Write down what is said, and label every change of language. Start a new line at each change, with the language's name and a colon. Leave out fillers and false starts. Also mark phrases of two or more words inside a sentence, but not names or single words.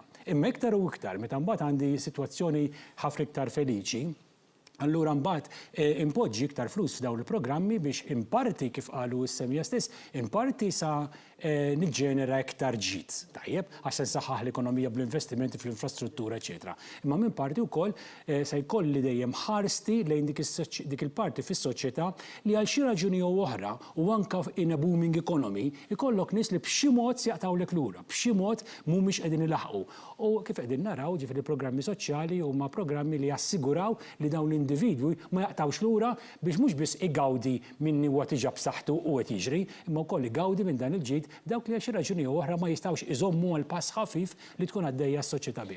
Maltese: Imma iktar u iktar meta mbagħad għandi sitwazzjoni ħafna iktar feliċi, allura mbagħad impoġġi iktar flus f'dawn il-programmi biex imparti kif qalu s-semja stess, imparti sa niġġenera iktar ġid. Tajjeb, għax se nsaħħaħ l-ekonomija bl-investimenti fl-infrastruttura, eċetera. Imma minn parti wkoll se jkolli dejjem ħarsti lejn dik il-parti fis-soċjetà li għal xi raġuni jew oħra u anke
English: in a booming economy
Maltese: ikollok nies li b'xi mod sjaqtawlek lura, b'xi mod mhumiex qegħdin ilaħqu. U kif qegħdin naraw ġifieri programmi soċjali huma programmi li jassiguraw li dawn l-individwi ma jaqtawx lura biex mhux biss igawdi minni huwa tiġa b'saħħtu u qed jiġri, imma wkoll igawdi minn dan il-ġid dawk li għaxi raġuni oħra ma jistawx iżommu għal pass ħafif li tkun għaddejja s-soċjetà bih.